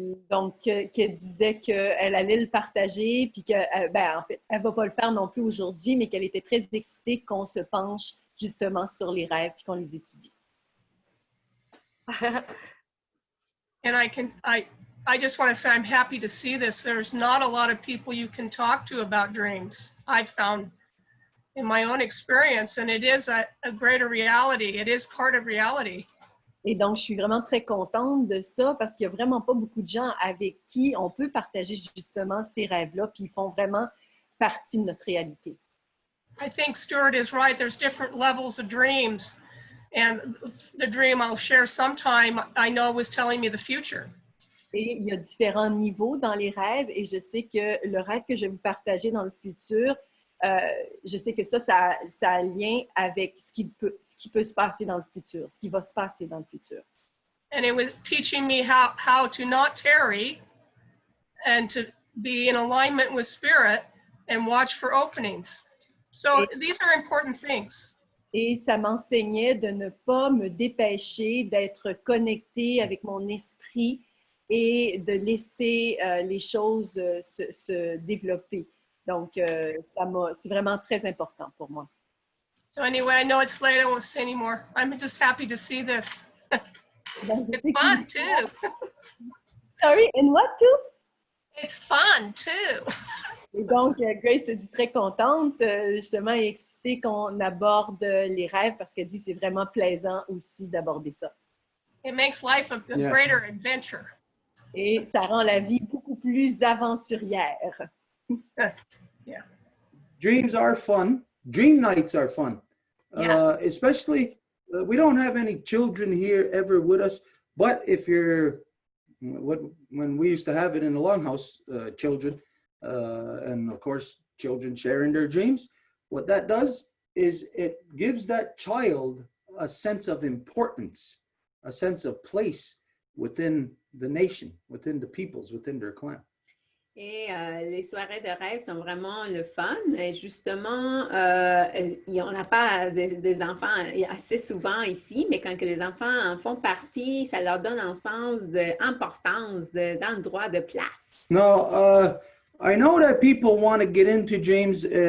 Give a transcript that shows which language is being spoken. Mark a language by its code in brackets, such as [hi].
[fr] Donc, qu'elle disait qu'elle allait le partager, puis que, ben, en fait, elle ne va pas le faire non plus aujourd'hui, mais qu'elle était très excitée qu'on se penche justement sur les rêves puis qu'on les étudie. [en] And I just want to say I'm happy to see this. There's not a lot of people you can talk to about dreams, I've found in my own experience, and it is a greater reality. It is part of reality. [fr] Et donc, je suis vraiment très contente de ça parce qu'il n'y a vraiment pas beaucoup de gens avec qui on peut partager justement ces rêves-là, puis ils font vraiment partie de notre réalité. [en] I think Stuart is right. There's different levels of dreams. And the dream I'll share sometime, I know was telling me the future. [fr] Et il y a différents niveaux dans les rêves et je sais que le rêve que je vais vous partager dans le futur, je sais que ça a un lien avec ce qui peut se passer dans le futur, ce qui va se passer dans le futur. [en] And it was teaching me how to not tarry and to be in alignment with spirit and watch for openings. So these are important things. [fr] Et ça m'enseignait de ne pas me dépêcher, d'être connectée avec mon esprit et de laisser les choses se développer. Donc, c'est vraiment très important pour moi. [en] So anyway, I know it's late. I won't say anymore. I'm just happy to see this. [fr] Donc, [en] It's fun too. Sorry, and what too? It's fun too. [fr] Et donc, Grace se dit très contente, justement, et excitée qu'on aborde les rêves parce qu'elle dit que c'est vraiment plaisant aussi d'aborder ça. [en] It makes life a greater adventure. [fr] Et ça rend la vie beaucoup plus aventurière. [en] Yeah. Dreams are fun. Dream nights are fun. Yeah. Especially, we don't have any children here ever with us, but if you're, when we used to have it in the Longhouse, children, and of course, children sharing their dreams, what that does is it gives that child a sense of importance, a sense of place within the nation, within the peoples, within their clan. [fr] Et les soirées de rêve sont vraiment le fun. Et justement, on n'a pas des enfants assez souvent ici, mais quand que les enfants en font partie, ça leur donne un sens d'importance, d'endroit, de place. [en] No, I know that people want to get into dreams.